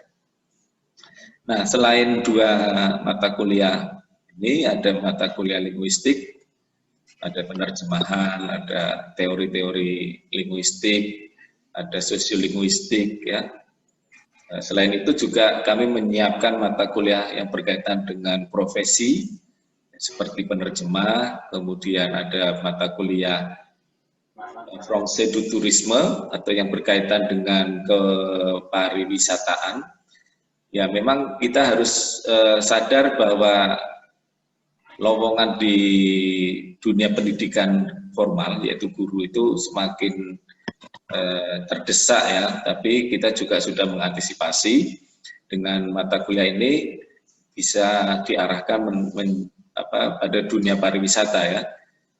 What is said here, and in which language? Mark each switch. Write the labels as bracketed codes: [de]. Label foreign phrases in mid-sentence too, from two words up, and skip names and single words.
[id] Nah, selain dua mata kuliah ini, ada mata kuliah linguistik, ada penerjemahan, ada teori-teori linguistik, ada sosiolinguistik ya. Selain itu juga kami menyiapkan mata kuliah yang berkaitan dengan profesi seperti penerjemah, kemudian ada mata kuliah Français du tourisme atau yang berkaitan dengan kepariwisataan. Ya memang kita harus sadar bahwa lowongan di dunia pendidikan formal, yaitu guru, itu semakin terdesak ya, tapi kita juga sudah mengantisipasi dengan mata kuliah ini bisa diarahkan pada dunia pariwisata ya.